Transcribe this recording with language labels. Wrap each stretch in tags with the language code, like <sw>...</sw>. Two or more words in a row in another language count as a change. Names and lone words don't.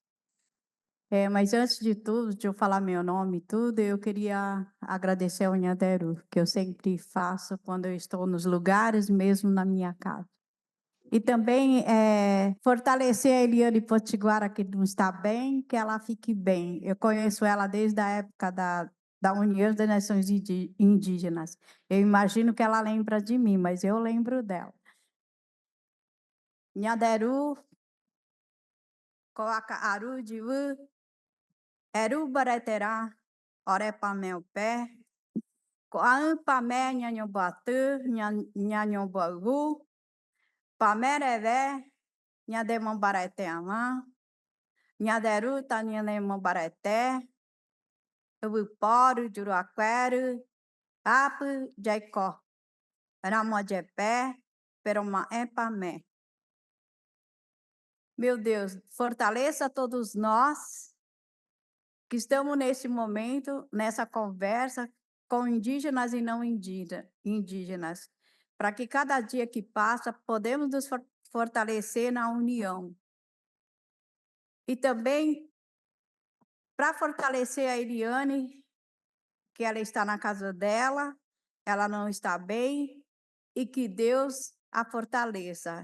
<pt>Mas antes de tudo, de eu falar meu nome e tudo, eu queria agradecer ao Nhaderu, que eu sempre faço quando eu estou nos lugares, mesmo na minha casa. E também fortalecer a Eliane Potiguara, que não está bem, que ela fique bem. Eu conheço ela desde a época da União das Nações Indígenas. Eu imagino que ela lembra de mim, mas eu lembro dela.</pt> <gun>Nhaderu, Coaca Aru de Eru Bareterá, Orepamel Pé, Coan Pamé Nhanhobatu, Nhanhobagu, Pamereré, Nhademon Bareteamã, Nhaderu Tanhanemon Bareté, Ubiporo, Juruaquero, Apu, Jaicó, Ramojepé, Peroma Empamé.</gun> <pt>Meu Deus, fortaleça todos nós que estamos nesse momento, nessa conversa com indígenas e não indígenas, para que cada dia que passa podemos nos fortalecer na união. E também para fortalecer a Eliane, que ela está na casa dela, ela não está bem, e que Deus a fortaleça.</pt>